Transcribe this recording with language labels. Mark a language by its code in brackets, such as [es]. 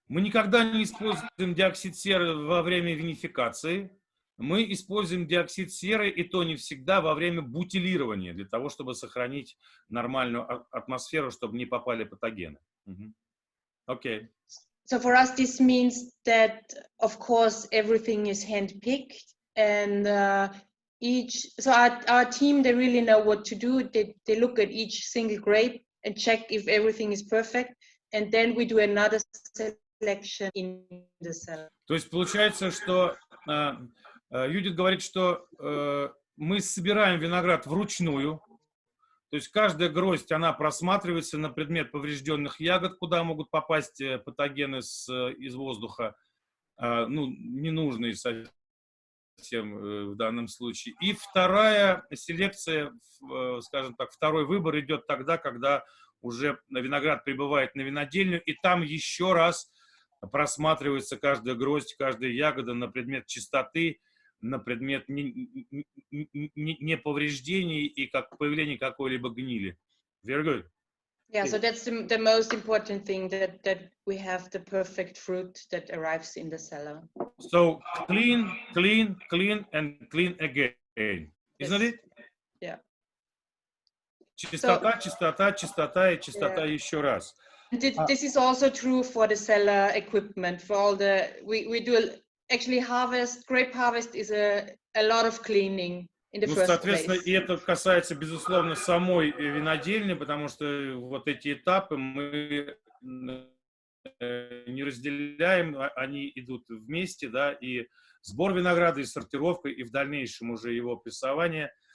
[ru] Мы никогда не используем диоксид серы во время винификации. Мы используем диоксид серы, и то не всегда, во время бутилирования, для того, чтобы сохранить нормальную атмосферу, чтобы не попали патогены. Окей. [en] So for us, this means that, of course, everything is hand-picked, and our team, they really know what to do. They look at each single grape and check if everything is perfect, and then we do another selection in the cellar. [ru] То есть получается, что Юдит говорит, что мы собираем виноград вручную, то есть каждая гроздь, она просматривается на предмет поврежденных ягод, куда могут попасть патогены из воздуха, ну, ненужные совсем в данном случае. И вторая селекция, скажем так, второй выбор идет тогда, когда уже виноград прибывает на винодельню, и там еще раз просматривается каждая гроздь, каждая ягода на предмет чистоты, на предмет неповреждений и появления какой-либо гнили. [en] Very good. Yeah, so that's the most important thing, that we have the perfect fruit that arrives in the cellar. So clean, clean, clean, and clean again. Isn't Yes. it? Yeah. [ru] Чистота, чистота, чистота и чистота еще раз. [en] This is also true for the cellar equipment, for all the, we do actually grape harvest is a lot of cleaning in the first [ru] Соответственно, [en] place. [ru] и это касается, безусловно, самой винодельни, потому что вот эти этапы мы не разделяем, они идут вместе, да, и сбор винограда, и сортировка, и в дальнейшем уже его прессование.